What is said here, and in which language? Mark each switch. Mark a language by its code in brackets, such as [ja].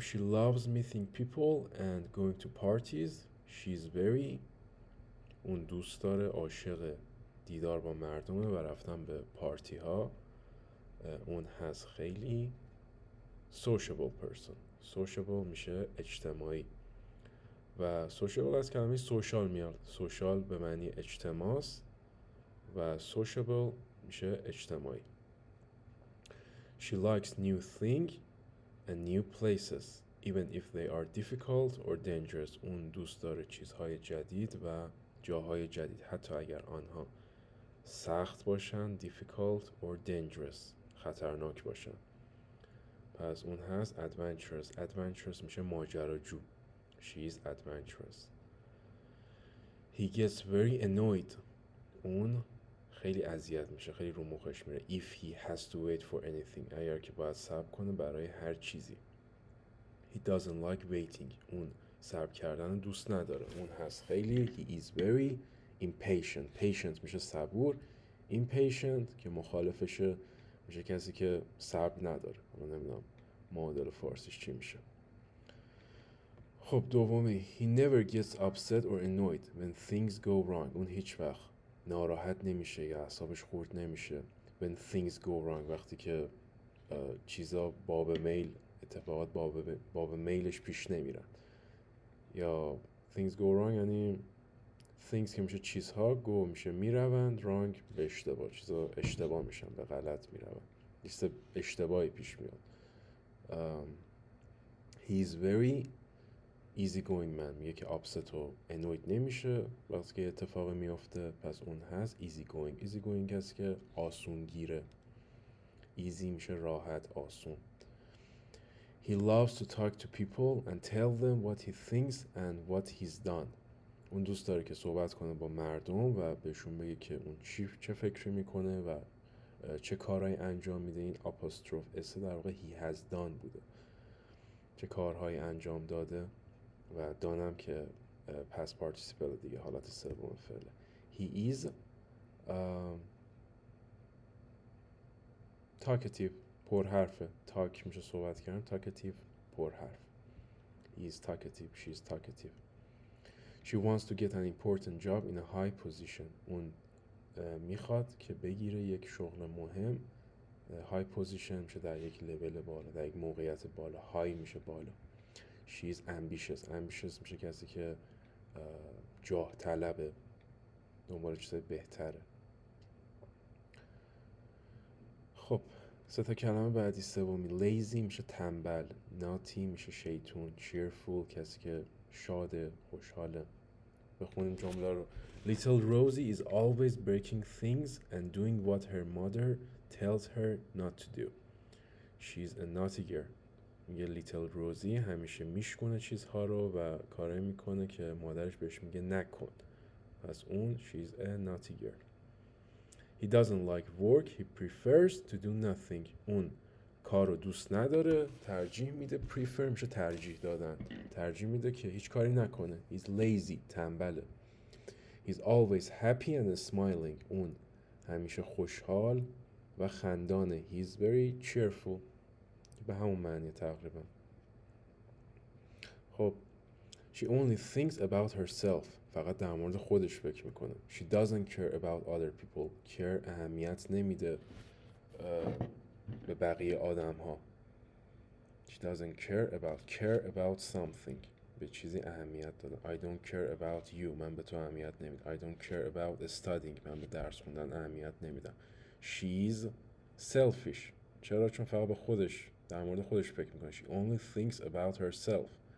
[en] She loves meeting people and going to parties. She's very، [fa] اون دوست داره، عاشق دیدار با مردمه و رفتن به پارتی ها. اون هست خیلی [en] sociable person. [fa] sociable میشه اجتماعی و social از کلمه social میاد. social به معنی اجتماعست و sociable میشه اجتماعی. [en] She likes new things and new places even if they are difficult or dangerous. [fa] اون دوست داره چیزهای جدید و جاهای جدید حتی اگر آنها سخت باشن، [en] difficult or dangerous، [fa] خطرناک باشن. پس اون هست adventurous. adventurous میشه ماجراجو. [en] She is adventurous. He gets very annoyed. [fa] اون خیلی اذیت میشه، خیلی رو مخش میره. [en] If he has to wait for anything، [fa] اگر که باید صبر کنه برای هر چیزی. [en] He doesn't like waiting. [fa] اون صبر کردن دوست نداره. اون هست خیلی [en] he is very impatient. [fa] patient میشه صبور. impatient که مخالفشه میشه کسی که صبر نداره. من نمیدونم معادل فارسیش چی میشه. خب دومی. [en] He never gets upset or annoyed when things go wrong. [fa] اون هیچ وقت ناراحت نمیشه یا اعصابش خورد نمیشه [en] when things go wrong، [fa] وقتی که چیزا باب میل، اتفاقات باب میلش پیش نمیرن. یا [en] things go wrong [fa] یعنی things که میشه چیزها، go میشه میروند، wrong به اشتباه، چیزا اشتباه میشن، به غلط میروند، لیست اشتباهی پیش میاد. [en] he is very easy going man. [fa] میگه که upset و annoyed نمیشه وقتی که اتفاق میفته. پس اون هست easy going. easy going کسی که آسون گیره. easy میشه راحت، آسون. [en] He loves to talk to people and tell them what he thinks and what he's done. [fa] اون دوست داره که صحبت کنه با مردم و بهشون بگه که اون چه فکری میکنه و چه کارهایی انجام میده. این آپوستروف اس در واقع [en] he has done [fa] بوده، چه کارهایی انجام داده و دانم که past participle دیگه، حالت سوم فعله. [en] He is talkative. [fa] پرحرفه. talk میشه صحبت کردن، talkative پرحرف. [en] He is talkative. She is talkative. She wants to get an important job in a high position. [fa] اون میخواد که بگیره یک شغل مهم. [en] high position [fa] میشه در یک لول بالا، در یک موقعیت بالا. high میشه بالا. [en] She is ambitious. [fa] ambitious میشه کسی که جاه طلبه، دنبال چیزای بهتره. خب سه تا کلمه بعدی سومی lazy میشه تنبل، naughty میشه شیطون، cheerful کسی که شاده خوشحاله. بخونیم جمله رو. [en] Little Rosie is always breaking things and doing what her mother tells her not to do. She's a naughty girl. [fa] میگه لیتل روزی همیشه میشکنه چیزها رو و کاره میکنه که مادرش بهش میگه نکن. پس اون [en] she's a naughty girl. He doesn't like work. He prefers to do nothing. [fa] اون کار رو دوست نداره، ترجیح میده. prefer میشه ترجیح دادن، ترجیح میده که هیچ کاری نکنه. [en] He's lazy. [fa] تنبله. [en] He's always happy and smiling. [fa] اون همیشه خوشحال و خندانه. [en] He's very cheerful. [fa] به همون معنی تقریبا. [en] خب She only thinks about herself. [fa] فقط در مورد خودش فکر میکنه. [en] She doesn't care about other people. [fa] care اهمیت نمیده به بقیه آدم ها. [en] She doesn't care about something. [fa] به چیزی اهمیت دادن. [en] I don't care about you. [fa] من به تو اهمیت نمیدم. [en] I don't care about studying. [fa] من به درس خوندن اهمیت نمیدم. [en] She's selfish. [fa] چرا؟ چون فقط به خودش، در مورد خودش فکر میکنه. [en] She only thinks about herself.